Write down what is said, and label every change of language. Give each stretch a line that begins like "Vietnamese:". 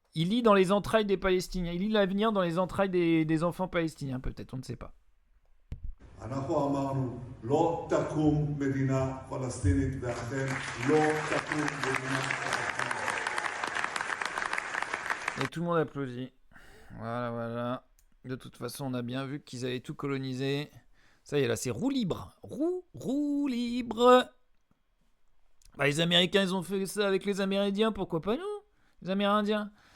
French: Il lit dans les entrailles des Palestiniens, il lit l'avenir dans les entrailles des enfants palestiniens, peut-être, on ne sait pas.
Hebrew: אנחנו אמרנו, לא תקום מדינה פלסטינית ואכן לא תקום מדינה פלסטינית.
French: Et tout le monde applaudit. Voilà, voilà. De toute façon, on a bien vu qu'ils allaient tout coloniser. Ça y est, là, c'est roue libre. Roue libre. Bah, les Américains, ils ont fait ça avec les Amérindiens, pourquoi pas nous? Les Amérindiens.